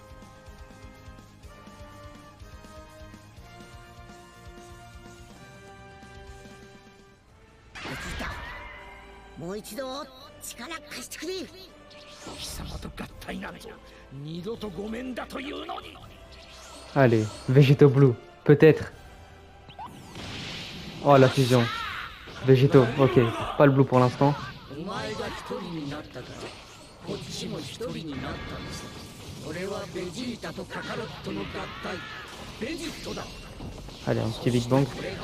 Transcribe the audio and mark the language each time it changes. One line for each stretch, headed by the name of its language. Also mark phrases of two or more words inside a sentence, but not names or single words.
Japanese: ベジータ、もう一度力貸してくれ。貴様と合体なんぞ二度とごめんだというのに。
French: Allez, Végéto Blue, peut-être. Oh, la fusion. Végéto, ok. Pas le Blue pour l'instant. Allez, un petit Big Bang.